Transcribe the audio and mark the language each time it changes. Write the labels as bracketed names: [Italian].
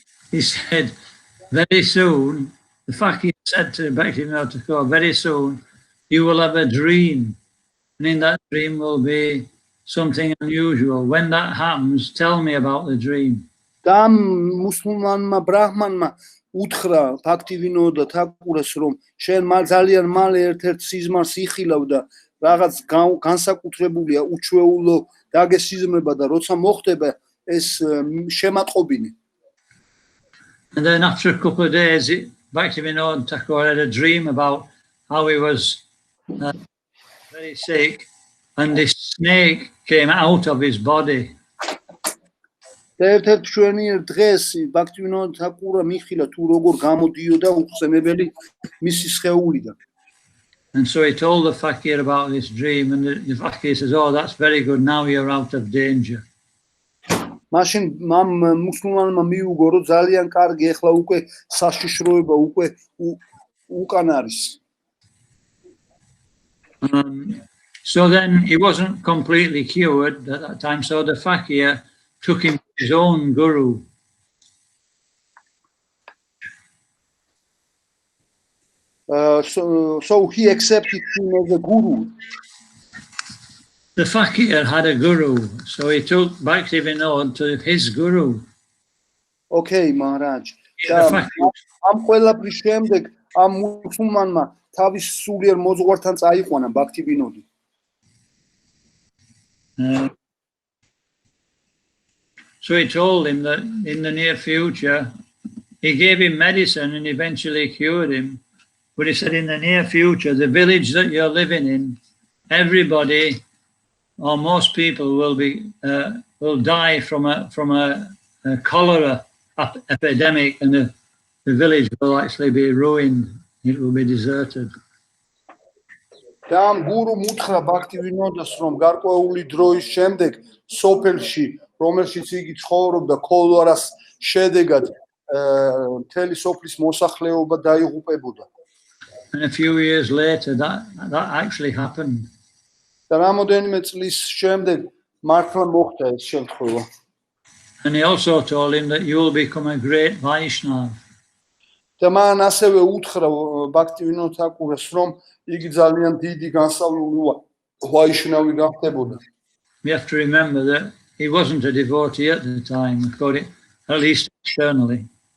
[English] He said, very soon, the fakir said to Bhakti Vinod Thakur, very soon you will have a dream, and in that dream will be something unusual. When that happens, tell me about the dream. [Georgian] და მუსლიმანმა ბრაჰმანმა უთხრა Bhakti Vinod Thakures რომ შენ ძალიან მალე ერთ-ერთ სიზმარს იხილავ და რაღაც განსაკუთრებულია უჩვეულო დაგესიზმრება და როცა მოხდება ეს შემატყობინე. [English] And then after a couple of days, Bhakti Vinod Thakur had a dream about how he was very sick, and this snake came out of his body. [Georgian] ერთ-ერთ მშვენიერ დღეს ბაქტივინოდა თაკურა მიხილა თუ როგორ გამოდიოდა უხსენებელი მისი სხეულიდან. [English] And so he told the fakir about this dream, and the fakir says, "Oh, that's very good. Now you're out of danger." [Georgian] მაშინ მამ მუსლიმანმა მიუგო რომ ძალიან კარგი ეხლა უკვე საშიშროება უკვე უკან არის. [English] So then he wasn't completely cured at that time, so the fakir took him to his own guru. So he accepted him as a guru. The fakir had a guru, so he took Bhaktivinoda to his guru. Okay, Maharaj. The fakir- [Georgian] ამ ყველაფრის შემდეგ ამ მუსლიმანმა თავის სულიერ მოძღვართან წაიყვანა ბაქტივინოდი. [English] So he told him that in the near future, he gave him medicine and eventually cured him. But he said in the near future, the village that you're living in, everybody or most people will die from a cholera epidemic, and the village will actually be ruined. It will be deserted. [Georgian] და ამ გურუმ უთხრა ბაქტივინოდას რომ გარკვეული დროის შემდეგ სოფელში რომელშიც იგი ცხოვრობდა ქოლარას შედეგად მთელი სოფლის მოსახლეობა დაიღუპებოდა. [English] And a few years later, that actually happened. [Georgian] და რამოდენიმე წლის შემდეგ მართლა მოხდა ეს შემთხვევა. [English] And he also told him that you will become a great Vaishnava. [Georgian] და მან ასევე უთხრა ბაქტივინოდ თაკურას რომ იგი ძალიან დიდი განსავლული ვაიშნავი გახდებოდა. [English] We have to remember that he wasn't a devotee at the time, at least externally.